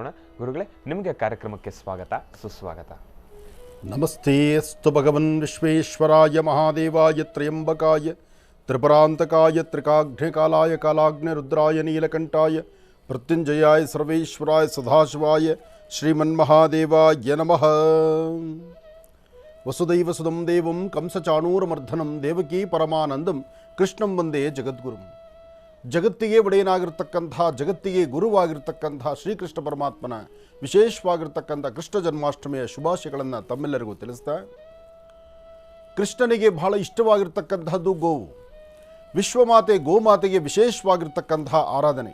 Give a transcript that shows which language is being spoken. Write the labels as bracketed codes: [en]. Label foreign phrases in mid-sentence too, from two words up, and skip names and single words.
[kn] ಗುರುಗಳೇ, ನಿಮಗೆ ಕಾರ್ಯಕ್ರಮಕ್ಕೆ ಸ್ವಾಗತ, ಸುಸ್ವಾಗತ. [sa] ನಮಸ್ತೆ ಅಸ್ತು ಭಗವನ್ ವಿಶ್ವೇಶ್ವರಾಯ ಮಹಾದೇವಾಯ ತ್ರಯಂಬಕಾಯ ತ್ರಿಪುರಾಂತಕಾಯ ತ್ರಿಕಾಗ್ನಿಕಾಲಾಯ ಕಾಲಾಗ್ನಿರುದ್ರಾಯ ನೀಲಕಂಠಾಯ ಮೃತ್ಯುಂಜಯಾಯ ಸರ್ವೇಶ್ವರಾಯ ಸದಾಶಿವಾಯ ಶ್ರೀಮನ್ಮಹಾದೇವಾಯ ನಮಃ. ವಸುದೈವ ಸುದಂ ದೇವಂ ಕಂಸಚಾಣೂರಮರ್ಧನಂ ದೇವಕೀ ಪರಮಾನಂದಂ ಕೃಷ್ಣಂ ವಂದೇ ಜಗದ್ಗುರುಂ. [kn] ಜಗತ್ತಿಗೆ ಒಡೆಯನಾಗಿರ್ತಕ್ಕಂಥ, ಜಗತ್ತಿಗೆ ಗುರುವಾಗಿರ್ತಕ್ಕಂಥ ಶ್ರೀಕೃಷ್ಣ ಪರಮಾತ್ಮನ ವಿಶೇಷವಾಗಿರ್ತಕ್ಕಂಥ ಕೃಷ್ಣ ಜನ್ಮಾಷ್ಟಮಿಯ ಶುಭಾಶಯಗಳನ್ನು ತಮ್ಮೆಲ್ಲರಿಗೂ ತಿಳಿಸ್ತಾ, ಕೃಷ್ಣನಿಗೆ ಬಹಳ ಇಷ್ಟವಾಗಿರ್ತಕ್ಕಂಥದ್ದು ಗೋವು. ವಿಶ್ವಮಾತೆ ಗೋಮಾತೆಗೆ ವಿಶೇಷವಾಗಿರ್ತಕ್ಕಂಥ ಆರಾಧನೆ.